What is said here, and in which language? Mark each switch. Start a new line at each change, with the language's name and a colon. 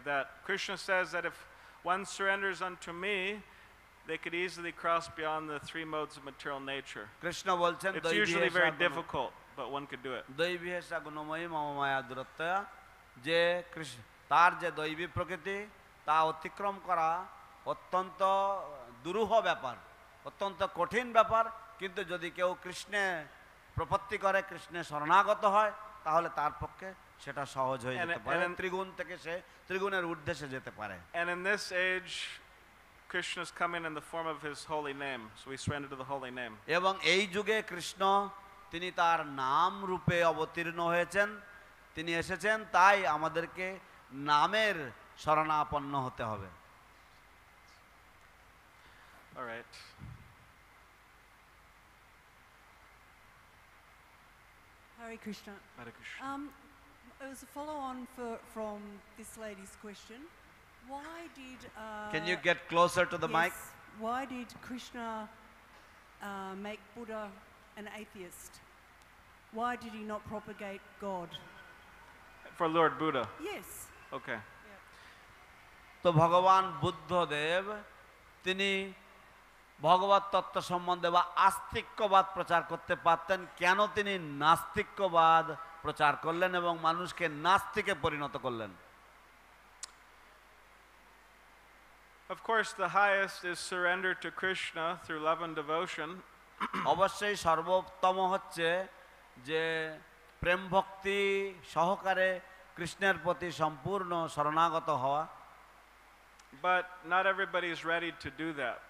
English: That Krishna says that if one surrenders unto me, they could easily cross beyond the three modes of material nature.
Bangla: Krishna বলছেন
English: It's usually very difficult, but one could do it.
Sanskrit: দৈবী হেসা Gunamoyee মম মায়া দূরত্বয়া,
Bangla: যে তার যে দৈবী প্রকৃতি তা অতিক্রম করা অত্যন্ত দুরূহ ব্যাপার, অত্যন্ত কঠিন ব্যাপার। কিন্তু যদি কেউ কৃষ্ণে প্রপত্তি করে, কৃষ্ণে শরণাগত হয়, তাহলে তার পক্ষে সেটা সহজ হয়ে যেতে পারে। ত্রিগুণ থেকে সে ত্রিগুণের ঊর্ধ্বে সে যেতে পারে।
English: And in this age, Krishna is coming in the form of his holy name, so we surrender to the holy name.
Bangla: এবং এই যুগে কৃষ্ণ তিনি তার নাম রূপে অবতীর্ণ হয়েছেন, তিনি এসেছেন, তাই আমাদেরকে নামের শরণাপন্ন হতে হবে।
English: All right. Hare Krishna. Hare Krishna. It was a follow-on from this lady's question. Why did... Can you get closer to the yes, mic? Why did Krishna make Buddha an atheist? Why did he not propagate God? For Lord Buddha. Yes. Okay.
Bangla: তো ভগবান বুদ্ধদেব তিনি ভগবত তত্ত্ব সম্বন্ধে বা আস্তিক্যবাদ প্রচার করতে পারতেন, কেন তিনি নাস্তিক্যবাদ প্রচার করলেন এবং মানুষকে নাস্তিকে পরিণত করলেন?
English: Of course, the highest is surrender to Krishna through love and devotion.
Bangla: অবশ্যই সর্বোত্তম হচ্ছে যে প্রেম ভক্তি সহকারে কৃষ্ণের প্রতি সম্পূর্ণ শরণাগত হওয়া।
English: But not everybody is ready to do that.